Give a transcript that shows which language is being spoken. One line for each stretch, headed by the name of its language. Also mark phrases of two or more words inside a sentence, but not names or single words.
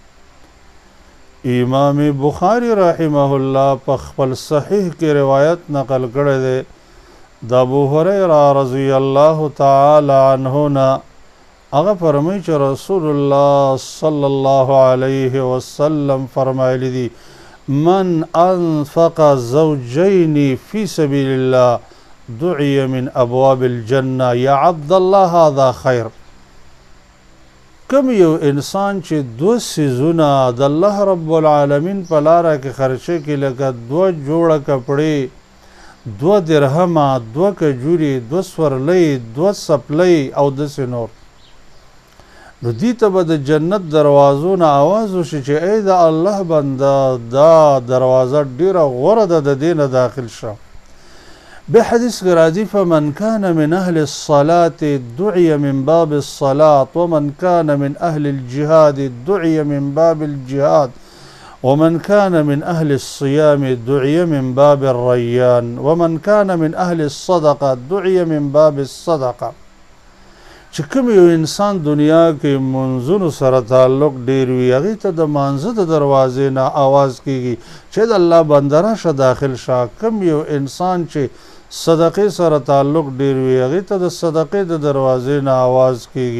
Pashto: امام بخاری رحمه الله په خپل صحیح کې روایت نقل کړی دی د ابو هریره
Arabic: رضی الله تعالی عنه
Pashto: نه. هغه فرمایي چې رسول الله
Arabic: صلی الله علیه وسلم
Pashto: فرمایلی دي
Arabic: من انفق زوجين في سبيل الله دعي من ابواب الجنه يا عبد الله هذا خير.
Pashto: کم یو انسان چې دو سیزونه د
Arabic: الله رب العالمین
Pashto: په لاره کې خرچه کې لکه دو جوړه کپړې، دو درهمه، دو کجوري، دو سورلۍ، دو سپلۍ او داسې نور، نو دې ته به د جنت دروازو نه آواز وشي چې ای د الله بنده دا دروازه ډیره غوره ده، د دې نه داخل شه. به حدیث کې راځي
Arabic: فمن كان من اهل الصلاة دعي من باب الصلاة ومن كان من اهل الجهاد دعي من باب الجهاد ومن كان من اهل الصيام دعي من باب الريان ومن كان من اهل الصدقة دعي من باب الصدقة.
Pashto: چې کوم یو انسان دنیا کې منځونو سره تعلق ډیر وي هغې ته د مانځه د دروازې نه آواز کیږي چې د الله بنده راشه داخل شه. کوم یو انسان چې صدقې سره تعلق ډیر وي هغې ته د صدقې د دروازې نه آواز کیږي.